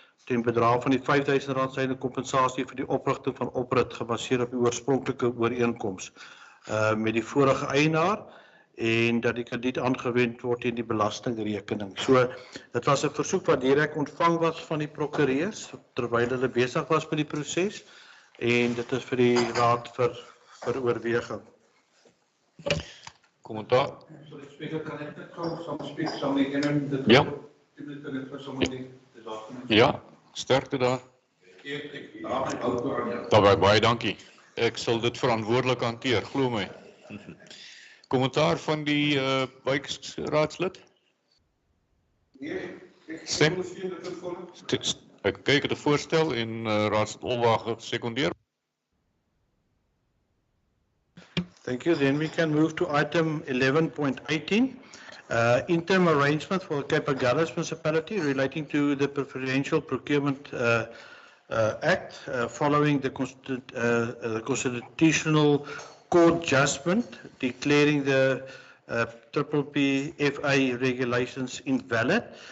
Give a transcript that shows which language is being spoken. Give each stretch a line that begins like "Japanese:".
Afrikaans: ten bedrag van die R5,000 syne kompensasie vir die oprigting van oprit gebaseer op die oorspronklike ooreenkoms met die vorige eienaar en dat die krediet aangewend word in die belastingrekening. So, dit was 'n versoek wat direk ontvang was van die prokureurs terwyl hulle besig was met die proses en dit is vir die raad vir oorweging. Kommentaar? Sorry, Speaker, kan ek net saam spreek saam met een Ja. Ja. Ja, sterkte daar. Daarbij baie dankie. Ek sal dit verantwoordelik hanteer, glo my. Kommentaar van die wijkraadslid? Stem? Ek kyk het 'n voorstel en raadslid Olwag gesekondeer.
English: Thank you. Then we can move to item 11.18, interim arrangement for Cape Agulhas municipality relating to the Preferential Procurement Act following the Constitutional Court judgment declaring the PPPFA regulations invalid.